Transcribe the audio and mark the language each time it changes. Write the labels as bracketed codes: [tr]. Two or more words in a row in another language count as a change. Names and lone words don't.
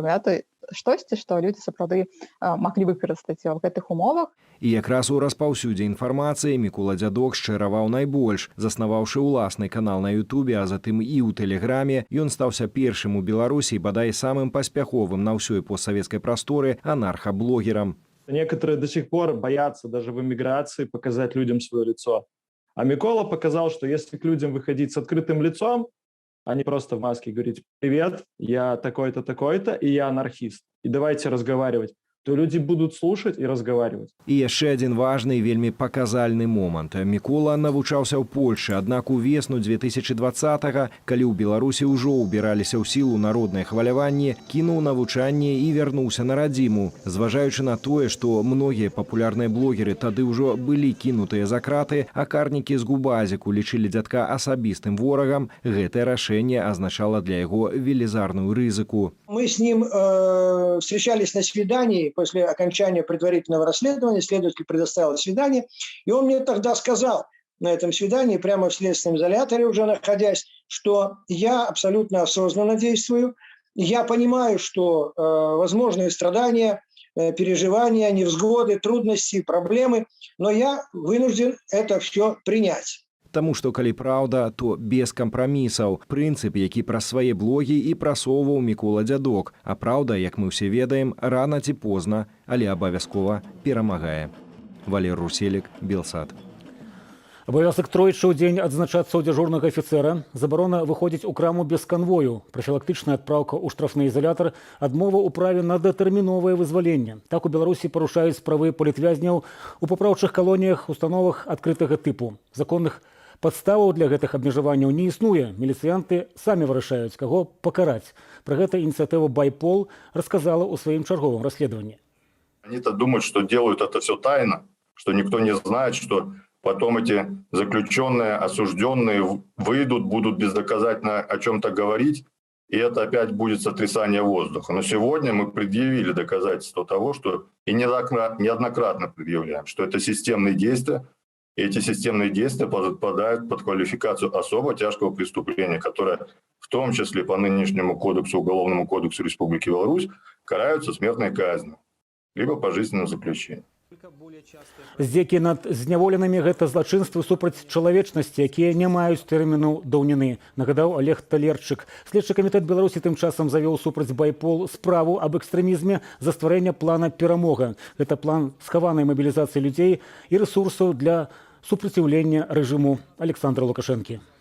[be] Это штосьці, што людзі сапраўды маглі выкарыстаць ў гэтых умовах. І якраз у распаўсюдзе інфармацыі Мікола Дзядок шчыраваў найбольш. Заснаваўшы ўласны канал на Ютубе, а затым і ў Тэлеграме, ён стаўся першым у Беларусі, бадай самым паспяховым на ўсёй постсавецкай прасторы анархаблогерам. [ru] Некоторые до сих пор боятся даже в эмиграции показать людям свое лицо. А Микола показал, что если к людям выходить с открытым лицом, а не просто в маске говорить: «Привет, я такой-то, такой-то, и я анархист, и давайте разговаривать», то люди будут слушать и разговаривать. [be] І яшчэ адзін важны і вельмі паказальны момант. Мікола навучаўся ў Польшы, аднак увесну 2020-го, калі ў Беларусі ўжо ўбіраліся ў сілу народныя хваляванні, кінуў навучанне і вярнуўся на радзіму. Зважаючы на тое, што многія папулярныя блогеры тады ўжо былі кінутыя за краты, а карнікі з Губазіку лічылі Дзядка асабістым ворагам, гэтае рашэнне азначала для яго велізарную рызыку. [ru] Мы с ним встречались на свидании после окончания предварительного расследования, следователь предоставил свидание, и он мне тогда сказал на этом свидании, прямо в следственном изоляторе уже находясь, что я абсолютно осознанно действую, я понимаю, что возможны страдания, переживания, невзгоды, трудности, проблемы, но я вынужден это все принять. [be] Таму што калі праўда, то без кампрамісаў. Прынцып, які праз свае блогі і прасоўваў Мікола Дзядок. А праўда, як мы ўсе ведаем, рана ці позна, але абавязкова перамагае. Валер Руселік, Белсат. Абавязак тройчы ў дзень адзначацца ў дзяжурнага афіцэра, забарона выходзіць у краму без канвою, прафілактычная адпраўка ў штрафны ізалятар, адмова ў праве на датэрміновае вызваленне. Так у Беларусі парушаюць правы палітвязняў у папраўчых калоніях, установах адкрытага тыпу. Законных падставаў для гэтых абмежаванняў не існуе. Міліцыянты самі вырашаюць, каго пакараць. Пра гэта ініцыятыва «Байпол» расказала ў сваім чарговым расследаванні. [ru] Они-то думают, что делают это все тайно, что никто не знает, что потом эти заключенные, осужденные выйдут, будут бездоказательно о чем-то говорить, и это опять будет сотрясание воздуха. Но сегодня мы предъявили доказательства того, что и неоднократно предъявляем, что это системные действия, и эти системные действия подпадают под квалификацию особо тяжкого преступления, которое в том числе по нынешнему кодексу, Уголовному кодексу Республики Беларусь, караются смертной казнью, либо пожизненным заключением. [be] Здзекі над зняволенымі гэта злачынствы супраць чалавечнасці, якія не маюць тэрміну даўніны, нагадаў Олег Талерчык. Следчы камітэт Беларусі тым часам завёў супраць «Байпол» справу аб экстрэмізме за стварэнне плана «Перамога». Гэта план схаванай мабілізацыі людзей і рэсурсаў для супраціўлення рэжыму Александра Лукашэнкі.